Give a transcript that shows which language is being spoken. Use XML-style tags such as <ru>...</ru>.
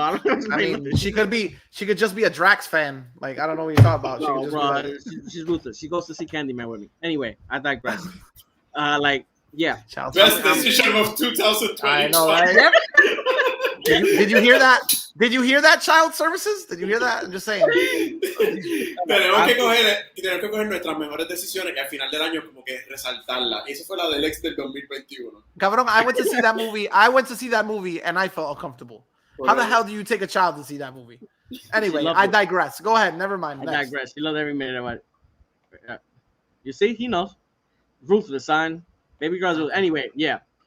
<en>I mean, she could just be a Drax fan. Like, I don't know what you're talking about. No, bro, she's ruthless. She goes to see Candyman with me. Anyway, I digress. Best decision of 2020. I know, right? Did you hear that? Did you hear that, Child Services? Did you hear that? I'm just saying.</en> <es>Tenemos que coger nuestras mejores decisiones que al final del año como que resaltarla. Esa fue la del ex del 2021.</es> <en>Cabrón, I went to see that movie and I felt uncomfortable. How the hell do you take a child to see that movie? Anyway, I digress. Go ahead. Never mind. I digress. He loved every minute of it. You see, he knows. Ruthless, son. Baby girls. Anyway, yeah.</en>